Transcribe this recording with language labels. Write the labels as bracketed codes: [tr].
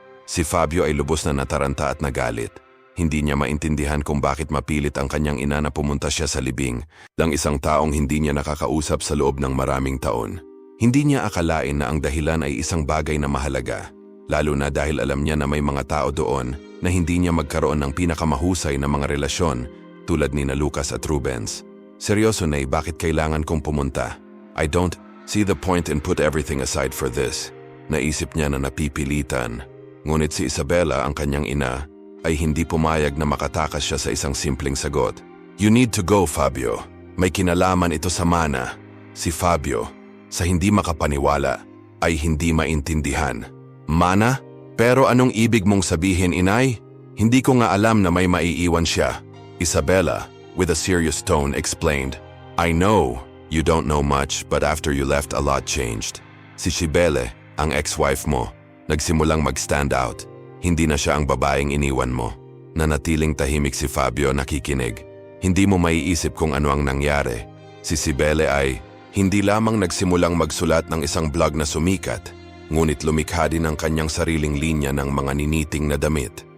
[tl] Si Fabio ay lubos na nataranta at nagalit. Hindi niya maintindihan kung bakit mapilit ang kanyang ina na pumunta siya sa libing ng isang taong hindi niya nakakausap sa loob ng maraming taon. Hindi niya akalain na ang dahilan ay isang bagay na mahalaga, lalo na dahil alam niya na may mga tao doon na hindi niya magkaroon ng pinakamahusay na mga relasyon tulad ni na Lucas at Rubens. "Seryoso, Nay, bakit kailangan kong pumunta? [en] I don't see the point and put everything aside for this." [tl] Naisip niya na napipilitan. Ngunit si Isabela, ang kanyang ina, ay hindi pumayag na makatakas siya sa isang simpleng sagot. [en] You need to go, [tl] Fabio. May kinalaman ito sa Mana. Si Fabio, sa hindi makapaniwala, ay hindi maintindihan. Mana? Pero anong ibig mong sabihin, inay? Hindi ko nga alam na may maiiwan siya. [en] Isabella, with a serious tone, explained, I know you don't know much, but after you left, a lot changed. [tl] Si Cibele, ang ex-wife mo, nagsimulang mag-stand out. Hindi na siya ang babaeng iniwan mo. Nanatiling tahimik si Fabio, nakikinig. Hindi mo maiisip kung ano ang nangyari. Si Cibele ay hindi lamang nagsimulang magsulat ng isang blog na sumikat, ngunit lumikha din ang kanyang sariling linya ng mga niniting na damit.